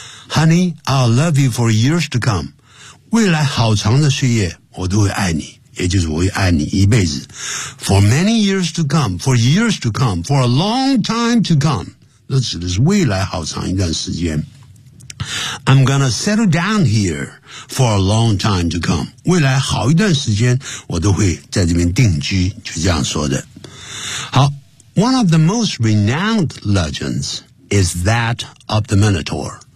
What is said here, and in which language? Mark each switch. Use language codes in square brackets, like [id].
[en] Honey, I'll love you for years to come. [zh] 未来好长的岁月我都会爱你，也就是我会爱你一辈子。 [en] For many years to come, for years to come, for a long time to come. [zh] 这指的是未来好长一段时间。 [en] I'm gonna settle down here for a long time to come. [zh] 未来好一段时间我都会在这边定居，就这样说的。 [en] 好， one of the most renowned legends is that of the Minotaur.